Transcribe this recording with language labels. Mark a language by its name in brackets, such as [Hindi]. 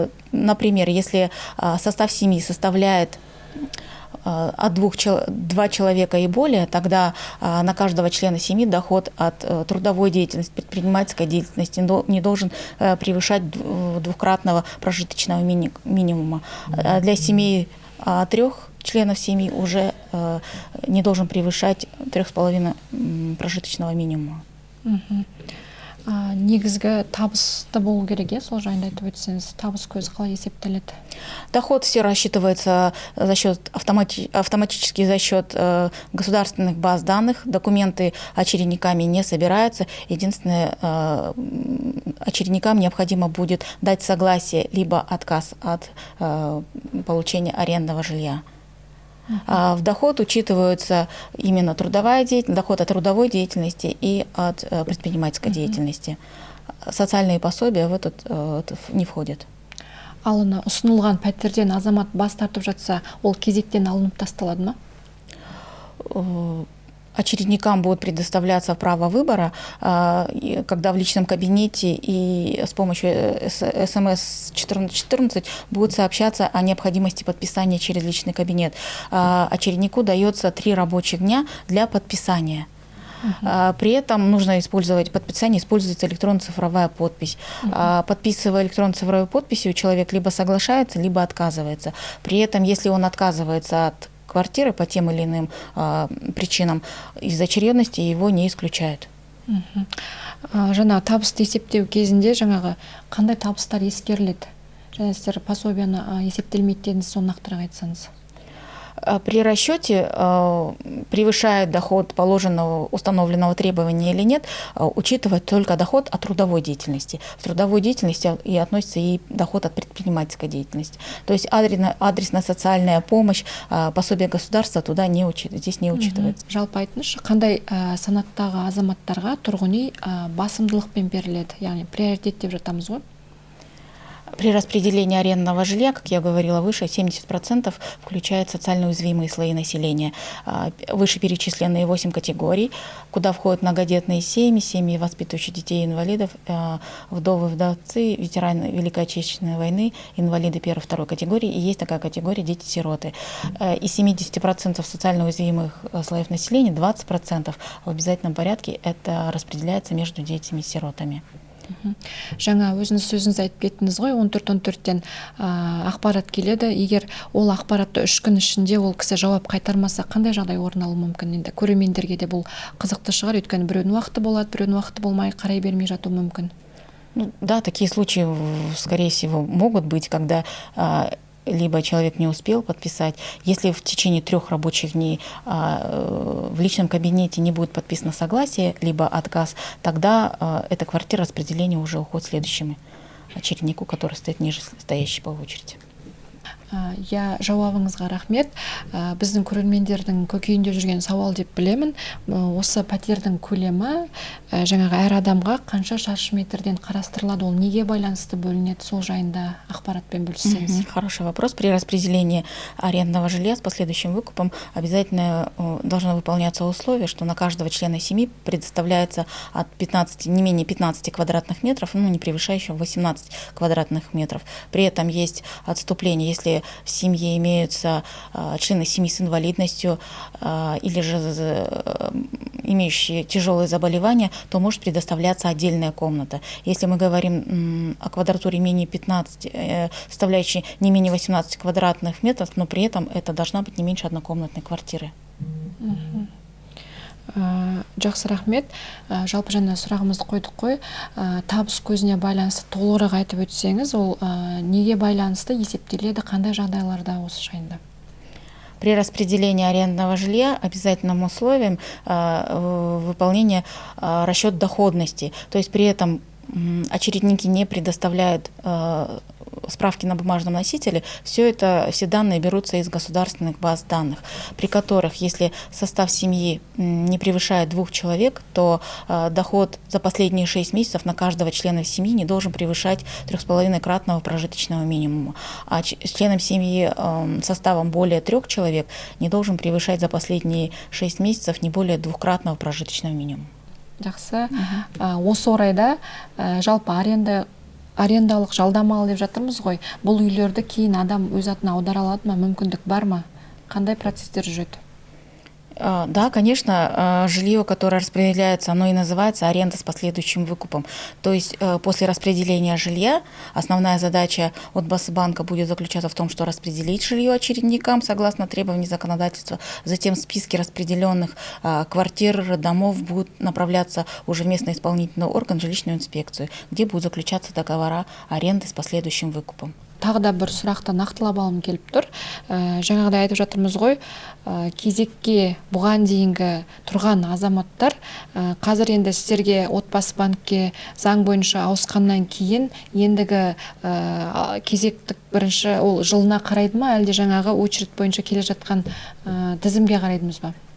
[Russian] Например, если состав семьи составляет от 2 человека и более, тогда на каждого члена семьи доход от трудовой деятельности, предпринимательской деятельности не должен превышать двукратного прожиточного минимума. Для семей 3 членов семьи уже не должен превышать 3,5 прожиточного минимума. [Kazakh] Негізгі табысты болу керек, сол жайында айтып өтсеңіз, табыс көзі қалай есептеледі? [Russian] Доход все рассчитывается за счет автоматически за счет государственных баз данных. Документы очередниками не собираются. Единственное, очередникам необходимо будет дать согласие либо отказ от получения арендного жилья. В доход учитываются именно трудовая деятельность, доход от трудовой деятельности и от предпринимательской деятельности. Социальные пособия в этот не входят. [Kazakh] Алына ұсынылған пәтерден азамат бас тартып жатса, ол кезектен алынып тасталады ма? [Russian] Очередникам будет предоставляться право выбора, когда в личном кабинете и с помощью СМС 1414 будет сообщаться о необходимости подписания через личный кабинет. Очереднику дается 3 рабочих дня для подписания. При этом нужно использовать подписание, используется электронно-цифровая подпись. Подписывая электронно-цифровой подписью, человек либо соглашается, либо отказывается. При этом, если он отказывается от квартиры по тем или иным причинам, из очередности его не исключают. [Kazakh] Жаңа табысты есептеу кезінде жаңағы қандай табыстар ескеріледі? Және сіздер пособияны есептелмейді дедіңіз, соны нақтырақ айтсаңыз. [Russian] При расчете, превышает доход положенного установленного требования или нет, учитывать только доход от трудовой деятельности. В трудовой деятельности и относится и доход от предпринимательской деятельности. То есть адресная социальная помощь, пособие государства туда здесь не учитывается. [Kazakh] Жалпы айтыңызшы, қандай санаттағы азаматтарға тұрғын үй басымдылықпен беріледі, яғни приоритет деп жатамыз ғой? [Russian] При распределении арендного жилья, как я говорила выше, 70% включает социально уязвимые слои населения. Вышеперечисленные 8 категорий, куда входят многодетные семьи, семьи, воспитывающие детей и инвалидов, вдовы, вдовцы, ветераны Великой Отечественной войны, инвалиды первой и второй категории. И есть такая категория дети-сироты. Из 70% социально уязвимых слоев населения 20% в обязательном порядке это распределяется между детьми-сиротами. [Kazakh] Жаңа өзіңіз сөзіңіз айтып кеттіңіз ғой, 14-14-тен ақпарат келеді. Егер ол ақпаратты 3 күн ішінде ол кісі жауап қайтармаса, қандай жағдай орын алуы мүмкін? Енді көрермендерге де бұл қызықты шығар, өйткені біреудің уақыты болады, біреудің уақыты болмай қарай бермей жатуы мүмкін. [Russian] Ну, да, такие случаи, скорее всего, могут быть, когда либо человек не успел подписать. Если в течение 3 рабочих дней в личном кабинете не будет подписано согласие, либо отказ, тогда эта квартира распределения уже уходит следующему очереднику, который стоит ниже стоящий по очереди. [Kazakh] Я жауабыңызға рахмет. Біздің көрермендердің көкейінде жүрген сауал деп білемін. Осы пәтердің көлемі жаңағы әр адамға қанша шаршы метрден қарастырылады, ол неге байланысты бөлінеді, сол жайында ақпаратпен бөліссеңіз. [Russian] Хороший вопрос. При распределении арендного жилья с последующим выкупом обязательно должно выполняться условие, что на каждого члена семьи предоставляется от 15, не менее 15 квадратных метров, ну не превышающих 18 квадратных метров. При этом есть отступление, если в семье имеются члены семьи с инвалидностью или же имеющие тяжелые заболевания, то может предоставляться отдельная комната. Если мы говорим о квадратуре менее 15, составляющей не менее 18 квадратных метров, но при этом это должна быть не меньше однокомнатной квартиры. [Kazakh] Жақсы рахмет. Жалпы жаңа сұрағымызды қойдық қой. Табыс көзіне байланысты толығырақ айтып өтсеңіз, ол неге байланысты есептеледі, қандай жағдайларда осы жайында? [Russian] При распределении арендного жилья обязательным условием выполнение расчет доходности. То есть при этом очередники не предоставляют справки на бумажном носителе, все данные берутся из государственных баз данных, при которых, если состав семьи не превышает 2 человек, то доход за последние 6 месяцев на каждого члена семьи не должен превышать 3,5-кратного прожиточного минимума. А членам семьи составом более 3 человек не должен превышать за последние 6 месяцев не более 2-кратного прожиточного минимума. [Kazakh] Жақсы. Осы орайда жалпы арендалық жалдамалы деп жатырмыз ғой. Бұл үйлерді кейін адам өз атына аудара алады ма, мүмкіндік бар ма? Қандай процесстер жүреді? [Russian] Да, конечно, жилье, которое распределяется, оно и называется аренда с последующим выкупом. То есть после распределения жилья основная задача от Басбанка будет заключаться в том, что распределить жилье очередникам согласно требований законодательства. Затем списки распределенных квартир, домов будут направляться уже в местный исполнительный орган, жилищную инспекцию, где будут заключаться договора аренды с последующим выкупом. [Kazakh] Тағы да бір сұрақты нақтылап алғым келіп тұр. Жаңағыдай айтып жатырмыз ғой, кезекке бұған дейінгі тұрған азаматтар қазір енді сіздерге отбасы банкке заң бойынша ауысқаннан кейін ендігі кезектік бірінші ол жылына қарайды ма, әлде жаңағы очередь бойынша келе жатқан тізімге қарайдымыз ба?